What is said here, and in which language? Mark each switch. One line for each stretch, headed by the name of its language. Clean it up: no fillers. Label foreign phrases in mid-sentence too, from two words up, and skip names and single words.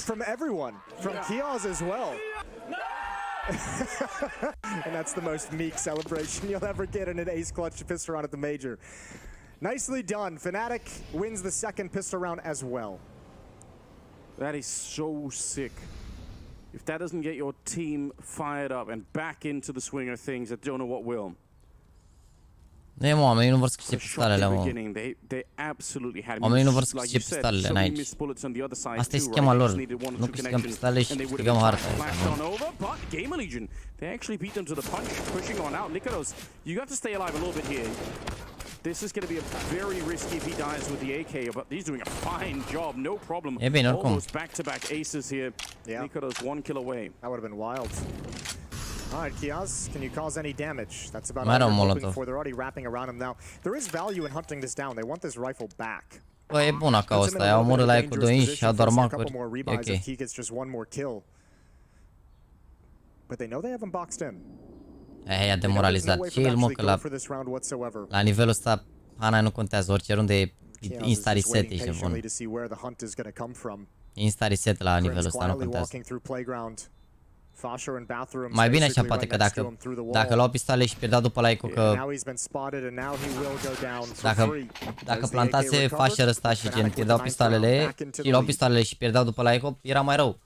English: from everyone, from Kiaz as well. And that's the most meek celebration you'll ever get in an ace clutch pistol round at the major. Nicely done. Fnatic wins the second pistol round as well. That is so sick. If that doesn't get your team fired up and back into the swing of things, I don't know what will.
Romanian: Ne, mă, oamenii nu vor să câștige pistolele, mă. Oamenii nu vor să câștige pistolele în aici. Asta e schema lor. Nu câștigăm pistolele și câștigăm harta.
English: GAMERLGION, they actually beat them to the punch, pushing on out. Nikodos, you got to stay alive a little bit here. This is going to be a very risky if he dies with the AK, but he's doing a fine job, no problem.
Romanian: E bine, oricum.
English: Almost back-to-back aces here. Nikodos 1 kill away. That would have been wild. All right, Kiaz, can you cause any damage? That's about all they're hoping for. They're already wrapping around him now. There is value in hunting this down. They want this rifle back.
Romanian: Bă, e bună ca ăsta. I-au omorât la ei cu 2 inși și au doar macuri. E ok.
English: He gets just one more kill. But they know they have him boxed in.
Romanian: I-a demoralizat. Chill, mă, că la nivelul ăsta Hana nu contează. Orice runde e insta-reset, ești bun. Insta-reset la nivelul ăsta, nu contează. Mai bine așa, poate că dacă luau pistole și pierdeau după la eco, că dacă plantase Fasher ăsta și gen pierdeau pistolele și luau pistolele și pierdeau după la eco, era mai rău.